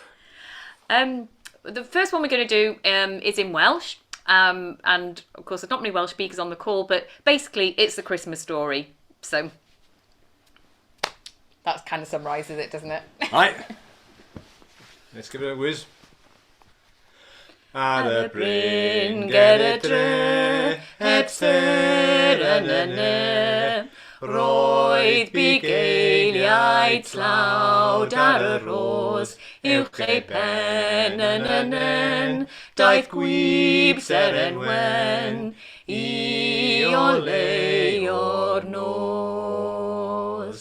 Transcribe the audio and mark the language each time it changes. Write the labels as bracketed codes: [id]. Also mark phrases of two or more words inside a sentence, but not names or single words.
[en] The first one we're going to do is in Welsh. And of course, there's not many Welsh speakers on the call, but basically it's a Christmas story. So that kind of summarises it, doesn't it? Right. Let's give it a whiz. [cy] Ar y bryn ger y dre, heb ser yn y ne, roedd bugeiliaid tlawd ar y ros, uwch ei pen yn y nen, daeth gwib ser yn wen, I o le o'r nos.